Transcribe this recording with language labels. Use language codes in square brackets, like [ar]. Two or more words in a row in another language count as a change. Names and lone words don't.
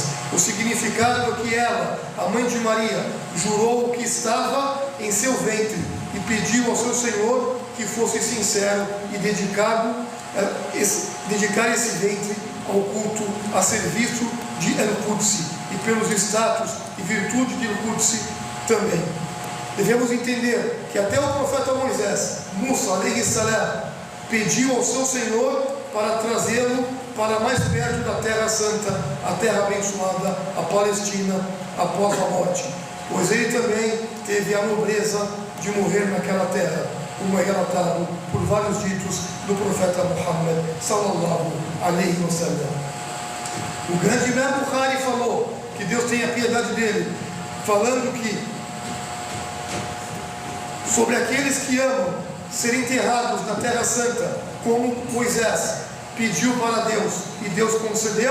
[pt] O significado é que ela, a mãe de Maria, jurou o que estava em seu ventre e pediu ao seu Senhor que fosse sincero e dedicar esse ventre ao culto, a serviço de El-Quds, e pelos status e virtude de El-Quds também. Devemos entender que até o profeta Moisés, [ar] Musa, عليه السلام, [pt] pediu ao seu Senhor para trazê-lo para mais perto da Terra Santa, a Terra Abençoada, a Palestina, após a morte, pois ele também teve a nobreza de morrer naquela terra, como é relatado por vários ditos do profeta Muhammad [ar] صلى الله عليه وسلم. [pt] O grande Imam Bukhari falou, que Deus tenha piedade dele, falando que sobre aqueles que amam ser enterrados na Terra Santa, como Moisés pediu para Deus e Deus concedeu.